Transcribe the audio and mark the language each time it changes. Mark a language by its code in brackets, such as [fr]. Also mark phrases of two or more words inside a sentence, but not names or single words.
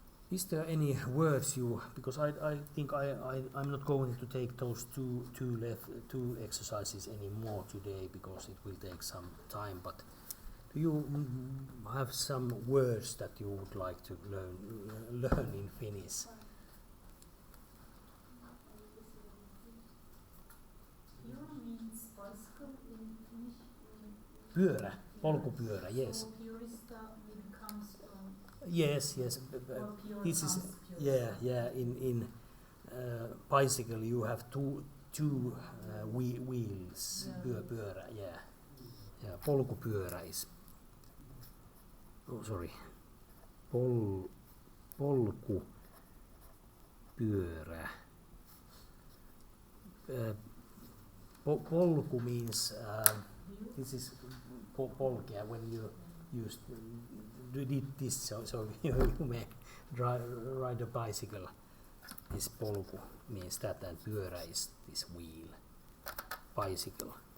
[en] Is there any words you, because I think I'm not going to take those two exercises anymore today because it will take some time, but do you have some words that you would like to learn in Finnish? Pyörä means bicycle in Finnish. [fi] Pyörä, polkupyörä, [en] yes. So pyöristä maybe comes from. Yes. Or pyörä This is comes pyörä. yeah. In bicycle you have two wheels. Yeah. Pyörä, yeah. Yeah. Polkupyörä is. Oh, sorry. Polkupyörä. Polku means this is polkia when you used did this so you may ride a bicycle. This polku means that, and pyörä is this wheel, bicycle.